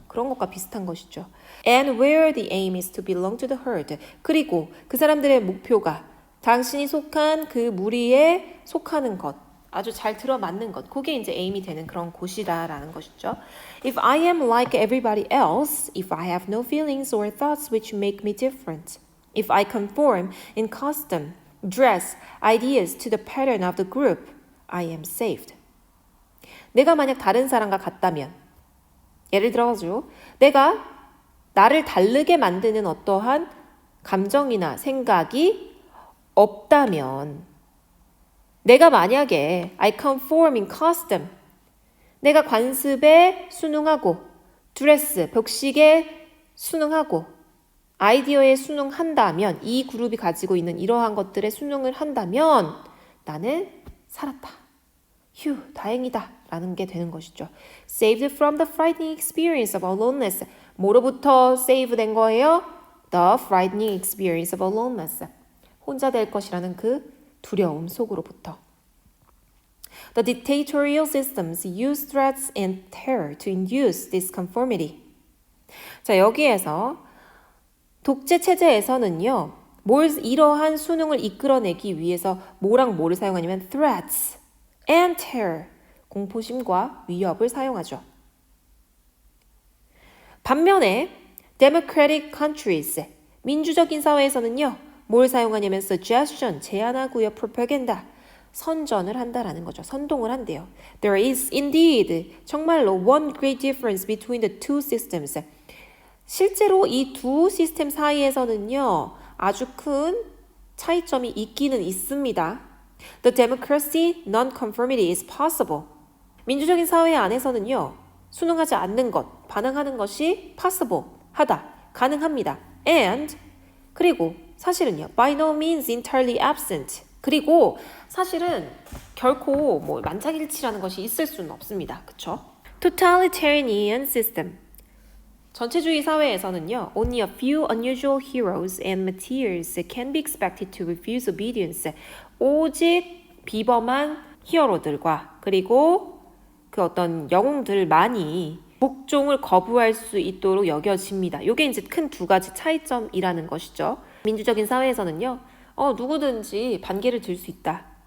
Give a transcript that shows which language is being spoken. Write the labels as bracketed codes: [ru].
[ko] 그런 것과 비슷한 것이죠. [en] And where the aim is to belong to the herd. [ko] 그리고 그 사람들의 목표가 당신이 속한 그 무리에 속하는 것, 아주 잘 들어맞는 것, 그게 이제 aim이 되는 그런 곳이다라는 것이죠. [en] If I am like everybody else, if I have no feelings or thoughts which make me different, if I conform in custom, dress, ideas to the pattern of the group, I am saved. [ko] 내가 만약 다른 사람과 같다면, 예를 들어가지고 내가 나를 다르게 만드는 어떠한 감정이나 생각이 없다면, 내가 만약에 [en] I conform in custom, [ko] 내가 관습에 순응하고, 드레스, 벽식에 순응하고, 아이디어에 순응한다면, 이 그룹이 가지고 있는 이러한 것들에 순응을 한다면 나는 살았다. 휴, 다행이다. 라는 게 되는 것이죠. [en] Saved from the frightening experience of aloneness. [ko] 뭐로부터 save 된 거예요? [en] The frightening experience of aloneness. [ko] 혼자 될 것이라는 그 두려움 속으로부터. [en] The dictatorial systems use threats and terror to induce this conformity. [ko] 자, 여기에서 독재 체제에서는요, 이러한 수능을 이끌어내기 위해서 뭐랑 뭐를 사용하냐면 [en] threats and terror, [ko] 공포심과 위협을 사용하죠. 반면에 [en] democratic countries, [ko] 민주적인 사회에서는요, 뭘 사용하냐면 suggestion, 제안하고요. propaganda, 선전을 한다라는 거죠. 선동을 한대요. [en] There is indeed, [ko] 정말로 [en] one great difference between the two systems. [ko] 실제로 이 두 시스템 사이에서는요. 아주 큰 차이점이 있기는 있습니다. [en] The democracy non-conformity is possible. [ko] 민주적인 사회 안에서는요. 순응하지 않는 것, 반항하는 것이 possible, 하다, 가능합니다. [en] And, [ko] 그리고 사실은요. [en] By no means entirely absent. [ko] 그리고 사실은 결코 뭐 만장일치라는 것이 있을 수는 없습니다. 그쵸? [en] Totalitarian system. [ko] 전체주의 사회에서는요, [en] only a few unusual heroes and martyrs can be expected to refuse obedience. [ko] 오직 비범한 히어로들과 그리고 그 어떤 영웅들만이 복종을 거부할 수 있도록 여겨집니다. 이게 이제 큰 두 가지 차이점이라는 것이죠. 민주적인 사회에서는요, 누구든지 반기를 들 수 있다.